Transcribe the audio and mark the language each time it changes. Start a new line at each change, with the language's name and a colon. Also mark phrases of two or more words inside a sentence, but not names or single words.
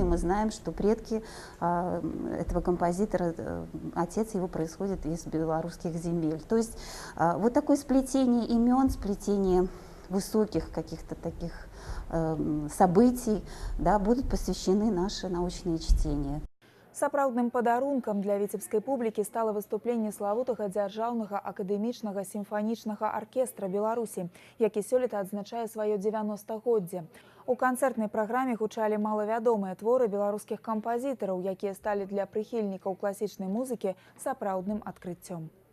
Russian: Мы знаем, что предки этого композитора, отец его происходит из белорусских земель. То есть вот такое сплетение имен, сплетение высоких каких-то таких событий, да, будут посвящены наши научные чтения.
Belarusian: Сапраўдным падарункам для віцебскай публікі стала выступленне славутага дзяржаўнага акадэмічнага сімфанічнага аркестра Беларусі, які сёлета адзначае сваё 90-годдзе. У канцэртнай праграме гучалі малавядомыя творы беларускіх кампазітараў, якія сталі для прыхільнікаў класічнай музыкі сапраўдным адкрыццём.